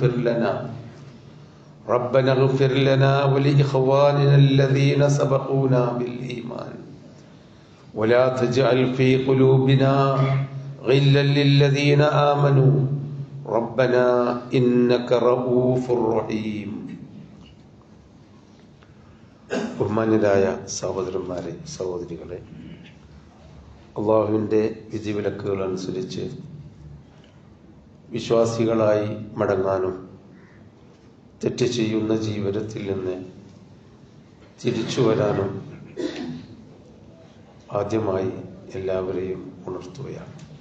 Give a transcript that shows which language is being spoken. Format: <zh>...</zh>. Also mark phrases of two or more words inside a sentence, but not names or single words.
<ar>اغفر لنا ولإخواننا الذين سبقونا بالإيمان ولا تجعل في قلوبنا غلا للذين آمنوا ربنا إنك رؤوف رحيم</ar> <ml>ബഹുമാന്യരായ സഹോദരന്മാരെ സഹോദരികളെ, അള്ളാഹുവിൻ്റെ വിധിവിലക്കുകൾ അനുസരിച്ച് വിശ്വാസികളായി മടങ്ങാനും തെറ്റ് ചെയ്യുന്ന ജീവിതത്തിൽ നിന്ന് തിരിച്ചു വരാനും ആദ്യമായി എല്ലാവരെയും ഉണർത്തുകയാണ്.</ml>